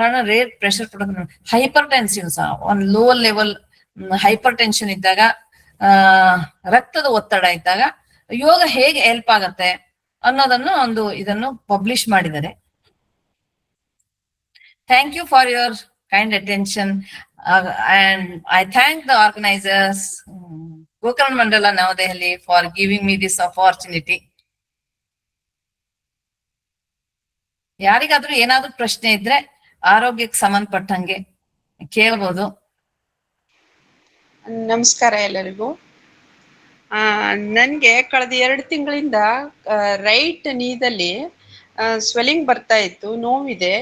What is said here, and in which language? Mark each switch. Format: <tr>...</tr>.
<kn>Rate pressure product, hyper tension, ಒಂದು low level hyper tension ಇದ್ದಾಗ, ರಕ್ತದ ಒತ್ತಡ ಇದ್ದಾಗ ಯೋಗ ಹೇಗೆ ಹೆಲ್ಪ್ ಆಗತ್ತೆ ಅನ್ನೋದನ್ನು ಇದನ್ನು ಪಬ್ಲಿಷ್ ಮಾಡಿದ್ದಾರೆ.</kn> <en>Thank you for your kind attention, and I thank the organizers. Gokarna Mandala Navadehali for giving me this opportunity.</en> <kn>ಯಾರಿಗಾದ್ರೂ ಏನಾದ್ರೂ ಪ್ರಶ್ನೆ ಇದ್ರೆ ಆರೋಗ್ಯಕ್ಕೆ ಸಂಬಂಧಪಟ್ಟಂಗೆ ಕೇಳ್ಬೋದು. ನಮಸ್ಕಾರ ಎಲ್ಲರಿಗೂ. ನನ್ಗೆ ಕಳೆದ 2 ತಿಂಗಳಿಂದ ರೈಟ್ ನೀದಲ್ಲಿ ಸ್ವೆಲ್ಲಿಂಗ್ ಬರ್ತಾ ಇತ್ತು, ನೋವಿದೆ.</kn>